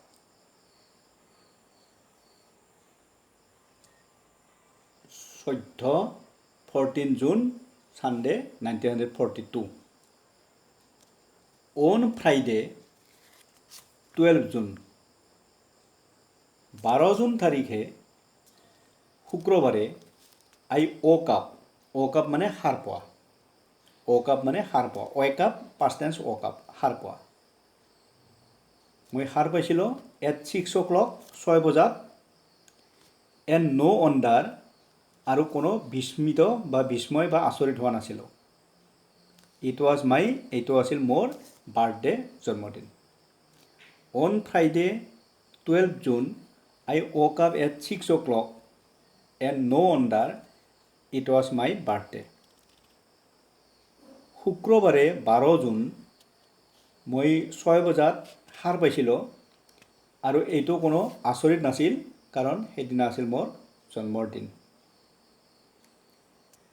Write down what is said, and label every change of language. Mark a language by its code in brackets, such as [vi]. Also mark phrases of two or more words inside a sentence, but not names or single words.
[en] 14 June Sunday 1942. On Friday 12 June, [as] 12 জুন তাৰিখে শুক্ৰবাৰে, [en] I woke up, woke up [as] মানে সাৰ পোৱা, [en] woke up [as] মানে সাৰ পোৱা, [en] wake up past tense woke up, [as] সাৰ পোৱা। মই সাৰ পাইছিলোঁ [en] at 6 o'clock, [as] 6 বজাত, [en] and no wonder, [as] আৰু কোনো বিস্মিত বা বিস্ময় বা আচৰিত হোৱা নাছিলোঁ। [en] It was my, [as] এইটো আছিল মোৰ বাৰ্থডে, জন্মদিন। [en] On Friday 12 June, I woke up at 6 o'clock, And no wonder, it was my birthday. [as] শুক্ৰবাৰে 12 জুন মই 6 বজাত সাৰ পাইছিলোঁ, আৰু এইটো কোনো আচৰিত নাছিল, কাৰণ সেইদিনা আছিল মোৰ জন্মৰ দিন।